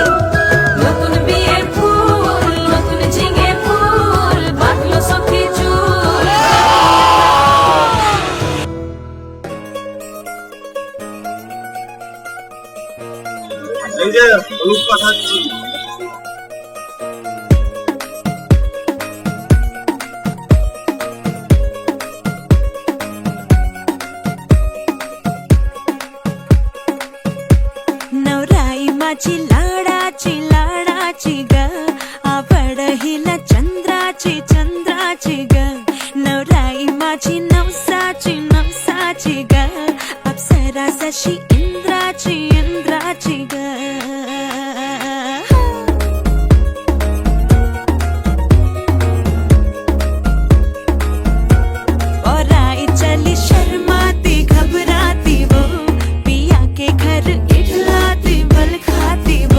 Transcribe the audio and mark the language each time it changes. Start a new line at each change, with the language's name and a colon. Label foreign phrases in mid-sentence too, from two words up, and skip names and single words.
Bangla: নতুন বিয়ের ফুল নতুন ঝিঙে ফুল, বাঁধলো সখী চুল। এই যে হলুদ পাঠাচ্ছি।
Marathi: नवराई माझी लाडाची ग, आवड हिला चंद्राची ग. नवराई माझी नवसाची ग, अप्सरा जशी इंद्राची ग.
Hindi: और आई चली शर्माती घबराती वो, पिया के घर इठलाती बल खाती वो.